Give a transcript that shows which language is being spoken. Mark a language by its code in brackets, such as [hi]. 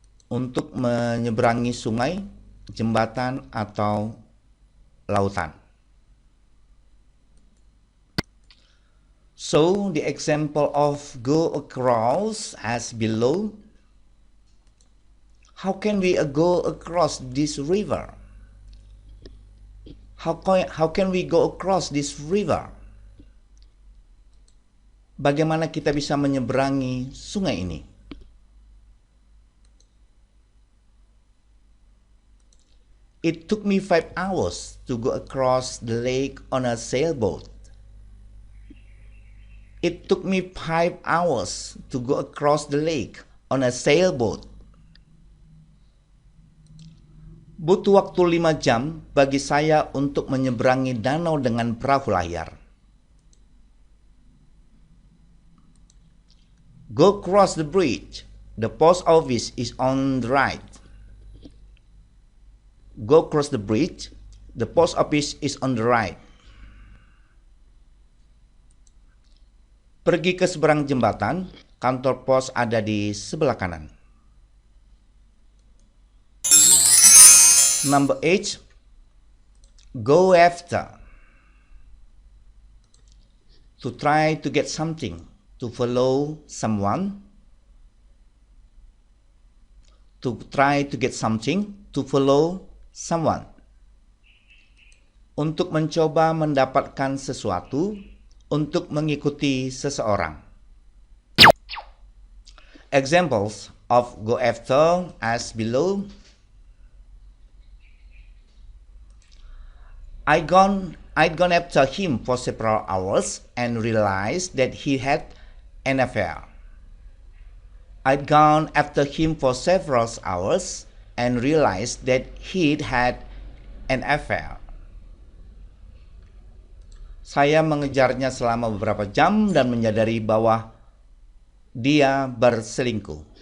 [id] Untuk menyeberangi sungai, jembatan, atau lautan. [en] So, the example of go across as below. How can we go across this river? How can we go across this river? [id] Bagaimana kita bisa menyeberangi sungai ini? [en] It took me 5 hours to go across the lake on a sailboat. It took me 5 hours to go across the lake on a sailboat. [id] Butuh waktu 5 jam bagi saya untuk menyeberangi danau dengan perahu layar. [en] Go across the bridge. The post office is on the right. Go across the bridge. The post office is on the right. [id] Pergi ke seberang jembatan, kantor pos ada di sebelah kanan. [en] Number 8. Go after. To try to get something, to follow someone. To try to get something, to follow someone. [id] Untuk mencoba mendapatkan sesuatu, untuk mengikuti seseorang. [en] Examples of go after as below. I'd gone after him for several hours and realized that he had an affair. I'd gone after him for several hours and realized that he'd had an affair. [id] Saya mengejarnya selama beberapa jam dan menyadari bahwa dia berselingkuh.